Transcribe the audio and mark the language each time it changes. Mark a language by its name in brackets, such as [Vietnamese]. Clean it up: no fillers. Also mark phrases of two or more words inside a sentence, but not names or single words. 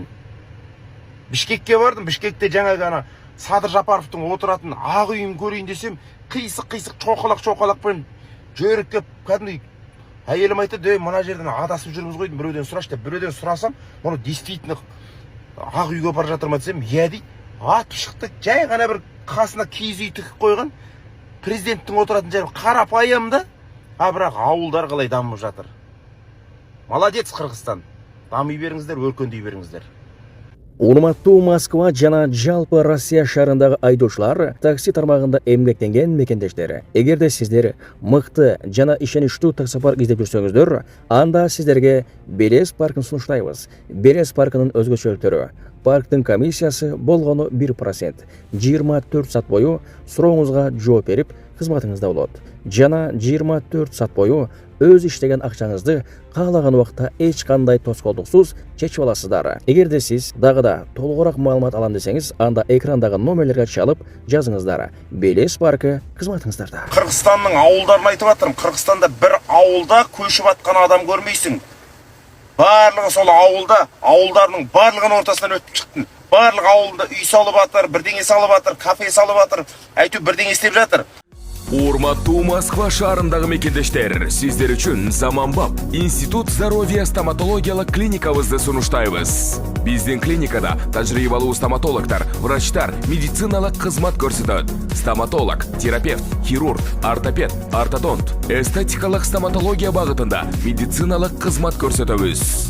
[Kazakh] Бішкекке бардым, Бішкекте жаңағы ана Садыр Жапаровтың отыратын ақ үйін көрейін десем, қисық чоқалақпен жөріп кәдімгідей әйелім айтты, мына жерден адасып жүрміз ғой, біреуден сұрашы деп, біреуден сұрасам, мұны действительно ақ үйге бара жатыр ма десем, иә дейді. Атып шықты, жай ғана бір қасына киіз үй тігіп қойған, президенттің отыратын жері қарапайым да, бірақ ауылдар қалай дамып жатыр. Молодец Қырғызстан. Дами беріңіздер, өркендей беріңіздер. [Kyrgyz] Урматтуу Москва жана жалпы Россия шарындағы айдоочулар такси тармагында эмгектенген мекендештери. Эгерде сиздер мыкты жана ишеничтүү таксопарк издеп жүрсөңүздөр, анда сиздерге Белес паркын сунуштайбыз. Белес паркынын өзгөчөлүктөрү: парктын комиссиясы болгону 1%, 24 саат бою сурооңузга жооп берип, кызматыңызда болот. Жана 24 саат бою өз иштеген акчаңызды каалаган убакта эч кандай тоскоолдуксуз чечип аласыздар. Эгерде сиз дагы да толугураак маалымат алам десеңиз, анда экрандагы номерлерге чалып жазыңыздар. Белес паркы кызматыңыздарда. [Kazakh] Кыргызстандын ауылдарын айтып жатырмын. Кыргызстанда бір ауылда көшіп жатқан адам көрмейсің. Барлығы сол ауылда, ауылдарының барлығының ортасынан өтіп шықтың. Барлық ауылда үй салып жатыр, бірдеңе салып жатыр, кафе салып жатыр, әйтеу бірдеңе істеп жатыр. [Kyrgyz] Урматтуу Москва шаарындагы мекендештер, сиздер үчүн заманбап Институт здоровья стоматологиялык клиникабызды сунуштайбыз. Биздин клиникада тажрыйбалуу стоматологдор, врачтар медициналык кызмат көрсөтөт. Стоматолог, терапевт, хирург, ортопед, ортодонт, эстетикалык стоматология багытында медициналык кызмат көрсөтөбүз.